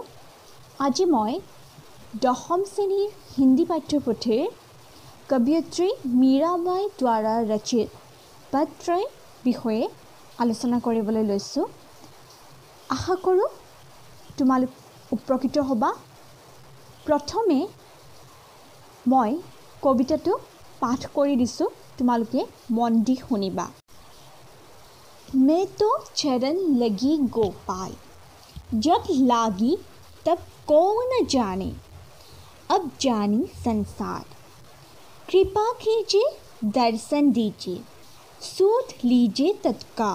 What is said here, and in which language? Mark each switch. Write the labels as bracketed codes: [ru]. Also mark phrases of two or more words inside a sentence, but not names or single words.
[as] আজি মই 10ম শ্ৰেণীৰ হিন্দী পাঠ্যপুথিৰ কবিয়ত্ৰী মীৰাবাই দ্বাৰা ৰচিত পত্ৰই বিষয়ে আলোচনা কৰিবলৈ লৈছোঁ। আশা কৰোঁ তোমালোক উপকৃত হ'বা। প্ৰথমে মই কবিতাটো পাঠ কৰি দিছোঁ, তোমালোকে মন দি শুনিবা। [hi] मैं तो चरण लगी गोपाल, जब लागी तब कौन जाने, अब जानी संसार। कृपा कीजिए दर्शन दीजिए, सूध लीजिए तत्काल।